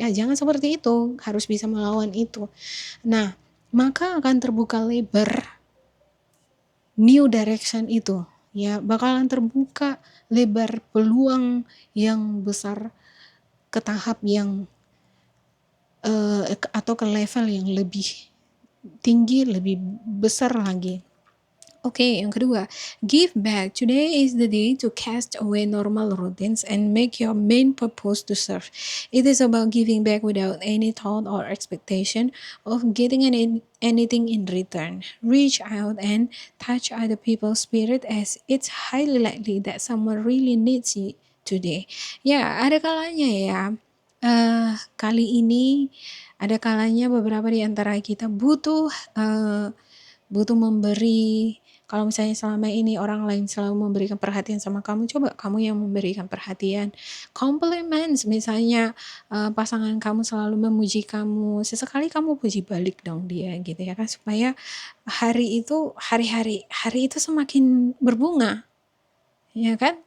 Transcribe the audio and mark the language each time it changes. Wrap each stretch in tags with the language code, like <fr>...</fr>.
<id>Jangan seperti itu, harus bisa melawan itu. Nah, maka akan terbuka lebar</id> <en>new direction</en> <id>itu ya bakalan terbuka lebar peluang yang besar ke tahap yang atau ke level yang lebih tinggi, lebih besar lagi. Oke, yang kedua,</id> <en>give back. Today is the day to cast away normal routines and make your main purpose to serve. It is about giving back without any thought or expectation of getting anything in return. Reach out and touch other people's spirit, as it's highly likely that someone really needs you today.</en> <id>Ya, ada kalanya ya. Kali ini ada kalanya beberapa di antara kita butuh memberi. Kalau misalnya selama ini orang lain selalu memberikan perhatian sama kamu, coba kamu yang memberikan perhatian. Compliments, misalnya pasangan kamu selalu memuji kamu, sesekali kamu puji balik dong dia gitu ya kan, supaya hari itu semakin berbunga, ya kan?</id>